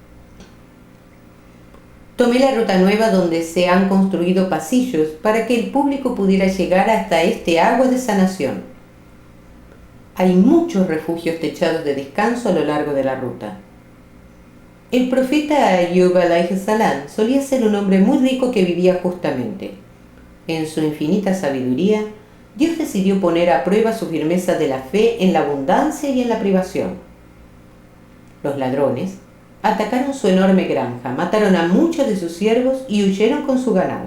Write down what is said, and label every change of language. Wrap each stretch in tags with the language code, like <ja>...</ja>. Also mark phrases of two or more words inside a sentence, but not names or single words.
<es>Tomé la ruta nueva donde se han construido pasillos para que el público pudiera llegar hasta este agua de sanación. Hay muchos refugios techados de descanso a lo largo de la ruta. El profeta Ayub</es> <ar>عليه السلام</ar> <es>solía ser un hombre muy rico que vivía justamente. En su infinita sabiduría, Dios decidió poner a prueba su firmeza de la fe en la abundancia y en la privación. Los ladrones atacaron su enorme granja, mataron a muchos de sus siervos y huyeron con su ganado.</es>